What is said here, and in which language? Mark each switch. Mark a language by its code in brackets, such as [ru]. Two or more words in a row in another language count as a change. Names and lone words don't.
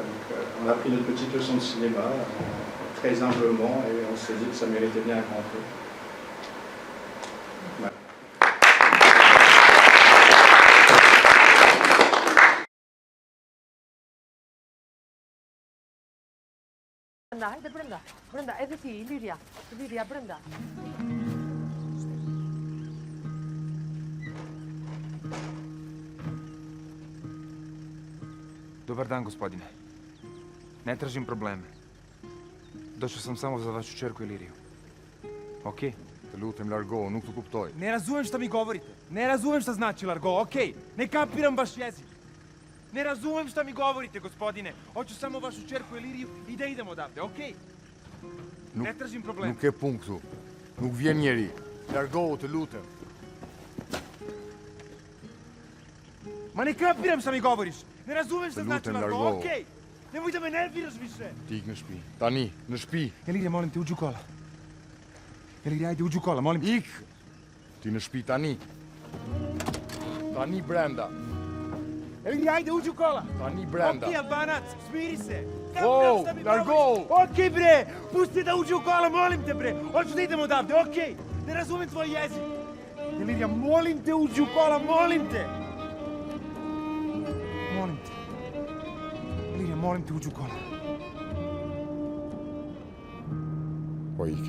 [fr] Donc, on a pris notre petite leçon de cinéma, très humblement, et on s'est dit que ça méritait bien un grand prix. Voilà. [it] Brenda, è qui, Liria, Brenda. [sr] Dobar dan, gospodine. Ne tražim probleme. Došao sam samo za vašu čerku Iliriju. Okej? [sq] Lutem, Largo, nuk të kuptoj. [sr] Ne razumem šta mi govorite. Ne razumem šta znači Largo, okej? Ne kapiram vaš jezik. Ne razumem šta mi govorite, gospodine. Hoću samo vašu čerku Iliriju i da idemo odavde, okej? Ne tražim probleme. [sq] Nuk ke punë këtu. Nuk vjen njeri. Largo, të lutem. [sr] Ma ne kapiram šta mi govoriš. Ne razumem šta znači Largo, okej? Nemoj da me nerviraš više. [sq] Ti ik në shtëpi. Tani, në shtëpi. [sr] Ilirija, molim te, uđi u kola. Ilirija, ajde, uđi u kola, molim te. [sq] Ik! Ti në shtëpi, tani. Tani, Brenda. [sr] Ilirija, ajde, uđi u kola. [sq] Tani, Brenda. [sr] Okej, Albanac, smiri se. [sq] Oh, Largo! [sr] Okej, bre, pusti da uđe u kola, molim te, bre. Hoću da idem odavde, okej? Ne razumem tvoj jezik. Ilirija, molim te, uđi u kola, molim te. Molim te. Ilirija, molim te, uđi u kola. [sq] Po ike.